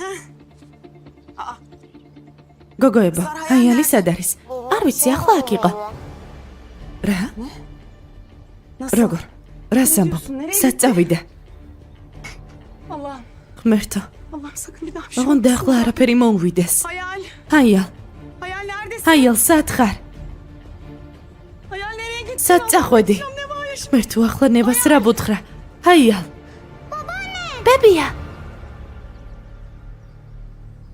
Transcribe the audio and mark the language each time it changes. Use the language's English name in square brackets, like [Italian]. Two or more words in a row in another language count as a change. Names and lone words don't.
[Georgian] გოგოებო, აი არის სად არის? არ ვიცი, ახლა აქ იყო. რა? როგორ? რა სამბობ? სად წავიდა? [Turkish] Allah'ım. [Georgian] ღმერთო, [Turkish] Allah'ım sakın bir daha bir şey [Georgian] ოღონდ ახლა არაფერი მოუვიდეს. [Turkish] Hayal. [Georgian] აიალ, [Turkish] Hayal neredesin? [Georgian] აიალ, სად ხარ? [Turkish] Hayal nereye gitti? [Georgian] სად წახვედი? ღმერთო, ახლა ნებას რა ბუთხრა? აიალ. ბებია.